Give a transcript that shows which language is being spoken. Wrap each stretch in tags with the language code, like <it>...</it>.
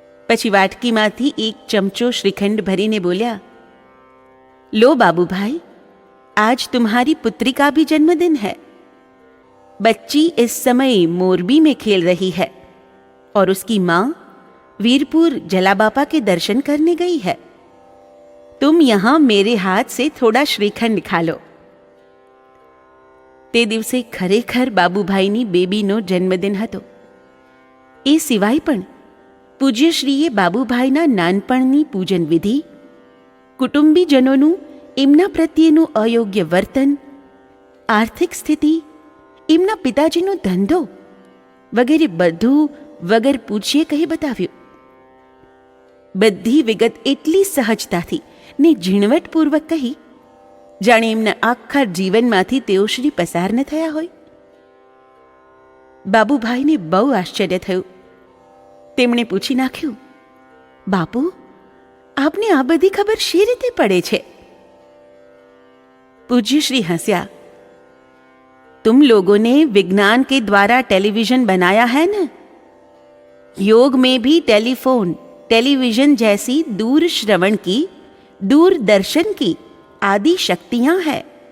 <gu>પછી વાટકીમાંથી એક ચમચો શ્રીખંડ ભરીને બોલ્યા,</gu> <hi>लो बाबू भाई, आज तुम्हारी पुत्री का भी जन्मदिन है. बच्ची इस समय मोरबी में खेल रही है और उसकी मां वीरपुर जलाबापा के दर्शन करने गई है. तुम यहां मेरे हाथ से थोड़ा श्रीखंड खा लो.</hi> <gu>તે દિવસે ખરેખર બાબુભાઈની બેબીનો જન્મદિન હતો. એ સિવાય પણ પૂજ્યશ્રીએ બાબુભાઈના નાનપણની પૂજન વિધિ, કુટુંબીજનોનું એમના પ્રત્યેનું અયોગ્ય વર્તન, આર્થિક સ્થિતિ, એમના પિતાજીનો ધંધો વગેરે બધું વગર પૂછીએ કહી બતાવ્યું. બધી વિગત એટલી સહજતાથી ને ઝીણવટપૂર્વક કહી જાણે એમના આખા જીવનમાંથી તેઓ શ્રી પસાર ન થયા હોય. બાબુભાઈને બહુ આશ્ચર્ય થયું. તેમણે પૂછી નાખ્યું, બાપુ, આપને આ બધી ખબર શી રીતે પડે છે?</gu> <hi>पूज्यश्री हंसिया, तुम लोगों ने विज्ञान के द्वारा टेलीविजन बनाया है न? योग में भी टेलीफोन, टेलीविजन जैसी दूर श्रवण की, दूरदर्शन की आदि शक्तियां हैं.</hi>